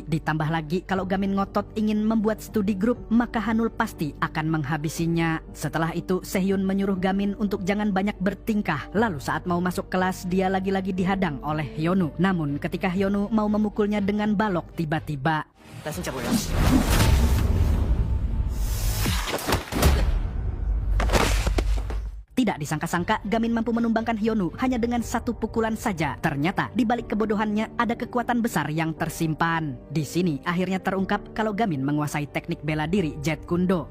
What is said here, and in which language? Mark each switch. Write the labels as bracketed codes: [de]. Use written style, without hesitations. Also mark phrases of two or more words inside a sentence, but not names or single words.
[id] Ditambah lagi kalau Gamin ngotot ingin membuat studi grup, maka Hanul pasti akan menghabisinya. Setelah itu Sehyun menyuruh Gamin untuk jangan banyak bertingkah. Lalu saat mau masuk kelas dia lagi-lagi dihadang oleh Hyunwoo. Namun ketika Hyunwoo mau memukulnya dengan balok, tiba-tiba [ko] 나 진짜 몰라. [id] tidak disangka-sangka Gamin mampu menumbangkan Hyunwoo hanya dengan satu pukulan saja. Ternyata di balik kebodohannya ada kekuatan besar yang tersimpan. Di sini akhirnya terungkap kalau Gamin menguasai teknik bela diri Jeet Kune Do.